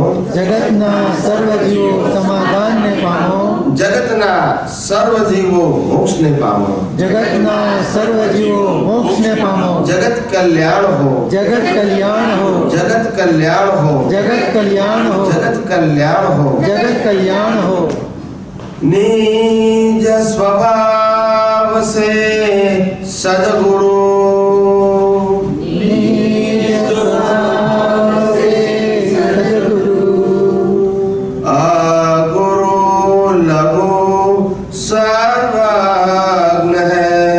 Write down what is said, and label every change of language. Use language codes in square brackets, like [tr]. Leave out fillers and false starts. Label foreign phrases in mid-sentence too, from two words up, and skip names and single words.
[gu] જગતના સર્વ જીવો સમાધાનને પામો. જગતના સર્વ જીવો મોક્ષને પામો. જગતના સર્વ જીવો મોક્ષને પામો. જગત કલ્યાણ હો, જગત કલ્યાણ હો, જગત કલ્યાણ હો, જગત કલ્યાણ હો, જગત કલ્યાણ હો. જગત કલ્યાણ હો. [hi] निज स्वभाव से सद्गुरु निज स्वभाव से सद्गुरु अगुरु लघु सर्वज्ञ है.